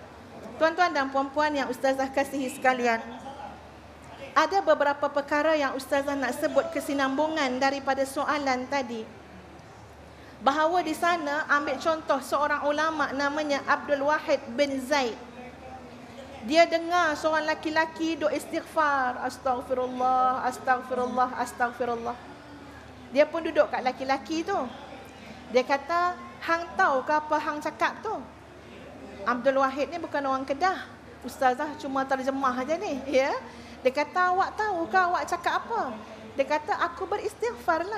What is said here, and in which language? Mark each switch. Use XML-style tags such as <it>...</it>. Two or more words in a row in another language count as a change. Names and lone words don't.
<ms>Tuan-tuan dan puan-puan yang Ustazah kasihi sekalian, ada beberapa perkara yang Ustazah nak sebut kesinambungan daripada soalan tadi. Bahawa di sana ambil contoh seorang ulama namanya Abdul Wahid bin Zaid. Dia dengar seorang laki-laki duk istighfar,</ms> <ar>أستغفر الله، أستغفر الله، أستغفر الله.</ar> <ms>Dia pun duduk kat laki-laki tu. Dia kata, hang tahu ke apa hang cakap tu? Abdul Wahid ni bukan orang Kedah. Ustazah cuma terjemah aja ni, ya. Dia kata, awak tahu ke awak cakap apa? Dia kata, aku beristighfar lah.</ms>